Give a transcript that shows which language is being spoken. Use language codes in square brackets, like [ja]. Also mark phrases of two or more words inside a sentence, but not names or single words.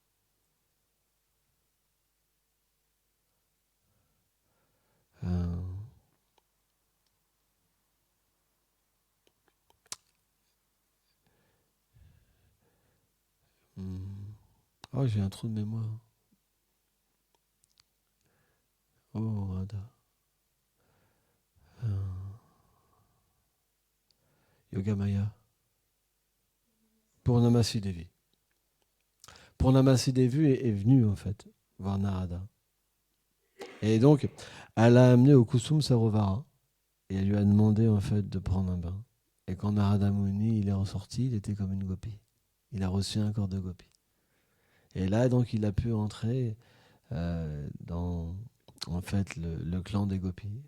[fr] oh, j'ai un trou de mémoire. Oh, Radha. Yogamaya. Purnamasi Devi. Purnamasi Devi est venue, en fait, voir Narada. Et donc, elle l'a amené au Kusum Sarovara. Et elle lui a demandé, en fait, de prendre un bain. Et quand Narada Muni, il est ressorti, il était comme une gopi. Il a reçu un corps de gopi. Et là, donc, il a pu entrer dans, en fait, le clan des gopis.